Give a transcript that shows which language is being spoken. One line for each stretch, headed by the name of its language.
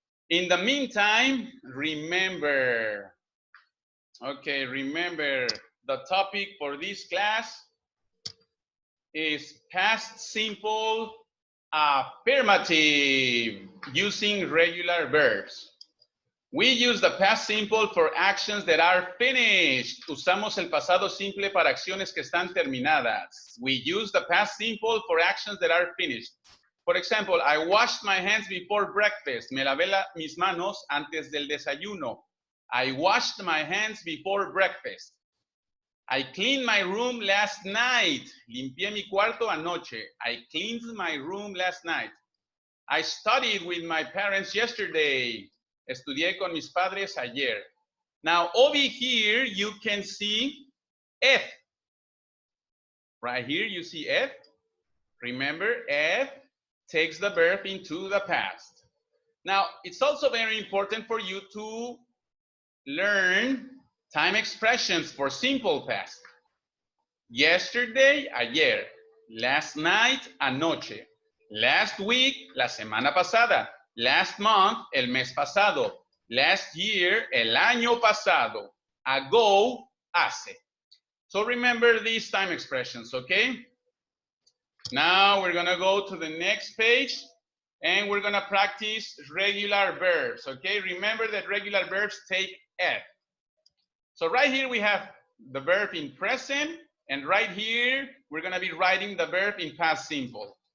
English: In the meantime, remember, okay, remember the topic for this class is past simple affirmative using regular verbs. We use the past simple for actions that are finished.
Spanish: Usamos el pasado simple para acciones que están terminadas.
English: We use the past simple for actions that are finished. For example, I washed my hands before breakfast.
Spanish: Me lavé mis manos antes del desayuno.
English: I washed my hands before breakfast. I cleaned my room last night.
Spanish: Limpié mi cuarto anoche.
English: I cleaned my room last night. I studied with my parents yesterday.
Spanish: Estudié con mis padres ayer.
English: Now, over here, you can see F. Right here, you see F. Remember, F takes the verb into the past. Now, it's also very important for you to learn time expressions for simple past. Yesterday,
Spanish: ayer.
English: Last night,
Spanish: anoche.
English: Last week,
Spanish: la semana pasada.
English: Last month,
Spanish: el mes pasado.
English: Last year,
Spanish: el año pasado.
English: Ago,
Spanish: hace.
English: So remember these time expressions, okay? Now we're gonna go to the next page and we're gonna practice regular verbs, okay? Remember that regular verbs take F. So right here we have the verb in present, and right here we're gonna be writing the verb in past simple.